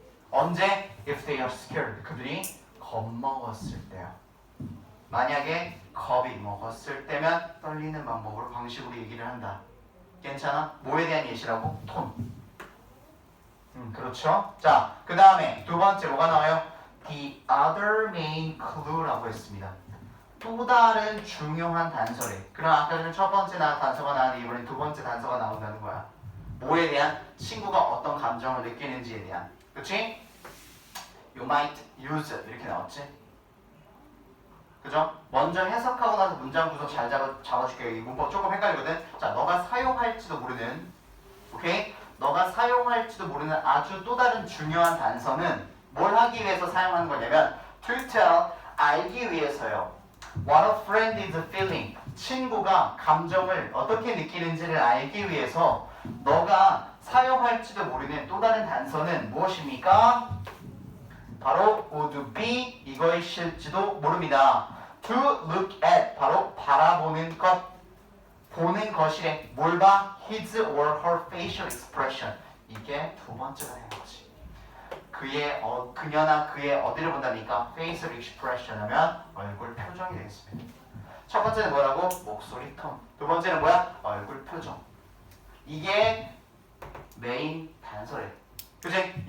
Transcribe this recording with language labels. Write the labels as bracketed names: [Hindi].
[Korean] 언제? [English] If they are scared. [Korean] 그들이 겁먹었을 때요. 만약에 겁이 먹었을 때면 떨리는 방법으로 방식으로 얘기를 한다. 괜찮아? 뭐에 대한 예시라고? 톤. 그렇죠? 자, 그 다음에 두 번째 뭐가 나와요? [English] The other main clue라고 [Korean] 했습니다. 또 다른 중요한 단서래. 그럼 아까 전에 첫 번째 단서가 나왔는데 이번엔 두 번째 단서가 나온다는 거야. 뭐에 대한? 친구가 어떤 감정을 느끼는지에 대한. 그치? [English] You might use [Korean] 이렇게 나왔지? 그죠? 먼저 해석하고 나서 문장 구성 잘 잡아줄게요. 이 문법 조금 헷갈리거든. 자, 너가 사용할지도 모르는, 오케이? 너가 사용할지도 모르는 아주 또 다른 중요한 단서는 뭘 하기 위해서 사용하는 거냐면 [English] to tell, [Korean] 알기 위해서요. [English] What a friend is feeling. [Korean] 친구가 감정을 어떻게 느끼는지를 알기 위해서 너가 사용할지도 모르는 또 다른 단서는 무엇입니까? 바로 [English] would be [Korean] 이것일지도 모릅니다. [English] to look at [Korean] 바로 바라보는 것 보는 것이래. 뭘 봐? [English] his or her facial expression. [Korean] 이게 두 번째가 되는 거지. 그녀나 그의 어디를 본다니까 facial expression 하면 얼굴 표정이 되겠습니다. 첫 번째는 뭐라고? 목소리 톤. 두 번째는 뭐야? 얼굴 표정. 이게 메인 단서래. 그치?